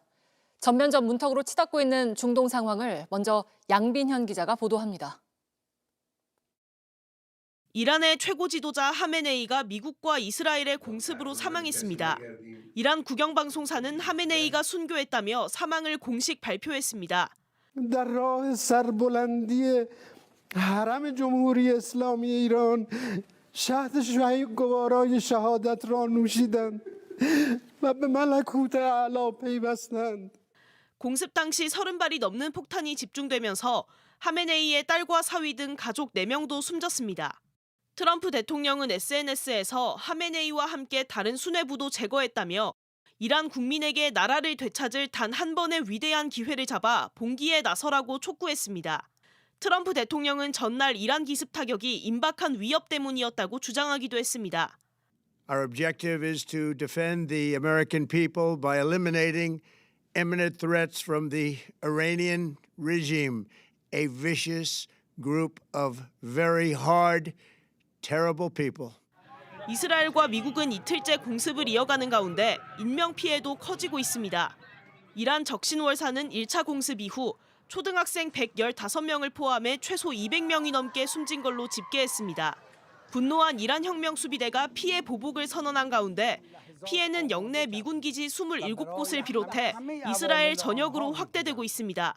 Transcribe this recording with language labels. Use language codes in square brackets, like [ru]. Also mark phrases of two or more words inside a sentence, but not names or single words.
[ko] 전면전 문턱으로 치닫고 있는 중동 상황을 먼저 양빈현 기자가 보도합니다. 이란의 최고 지도자 하메네이가 미국과 이스라엘의 공습으로 사망했습니다. 이란 국영방송사는 하메네이가 순교했다며 사망을 공식 발표했습니다. [fa] در راه سربلندی حرم جمهوری اسلامی ایران شهد گوارای شهادت را نوشیدند و به ملکوت اعلی پیوستند. [ko] 공습 당시 30발이 넘는 폭탄이 집중되면서 하메네이의 딸과 사위 등 가족 4명도 숨졌습니다. 트럼프 대통령은 SNS에서 하메네이와 함께 다른 수뇌부도 제거했다며 이란 국민에게 나라를 되찾을 단 한 번의 위대한 기회를 잡아 봉기에 나서라고 촉구했습니다. 트럼프 대통령은 전날 이란 기습 타격이 임박한 위협 때문이었다고 주장하기도 했습니다. [en] Our objective is to defend the American people by eliminating imminent threats from the Iranian regime, a vicious group of very hard, terrible people. [ko] 이스라엘과 미국은 이틀째 공습을 이어가는 가운데 인명 피해도 커지고 있습니다. 이란 적신월사는 1차 공습 이후 초등학생 115명을 포함해 최소 200명이 넘게 숨진 걸로 집계했습니다. 분노한 이란 혁명 수비대가 피해 보복을 선언한 가운데 피해는 영내 미군 기지 27곳을 비롯해 이스라엘 전역으로 확대되고 있습니다.